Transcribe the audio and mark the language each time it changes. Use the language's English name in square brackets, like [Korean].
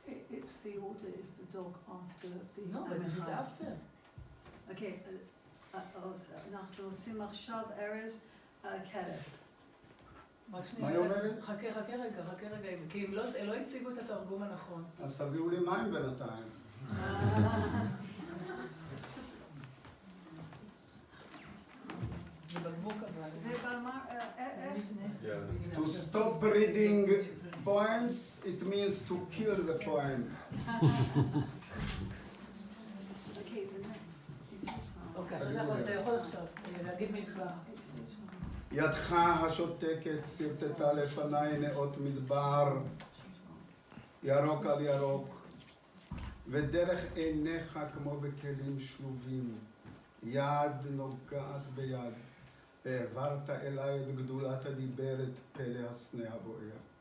[English] It's the order, it's the dog after the No, but this is after. [Hebrew] Okay, אז אנחנו עושים עכשיו ארז כלב. רק מה שנייה, היא אומרת? חכה רגע, כי הם לא הציגו את התרגום הנכון. אז תביאו לי מים בינתיים. זה בקבוק אבל. זה במה, [English] Yeah. To stop reading poems, it means to kill the poem. Okay, the next. [Hebrew] אוקיי, אתה יכול עכשיו להגיד מדבר. ידך השותקת סרטטה לפניי נאות מדבר, ירוק על ירוק, ודרך עיניך כמו בכלים שלובים, יד נוגעת ביד, העברת אליי את גדולת הדיברת, פלא הסנה הבוער.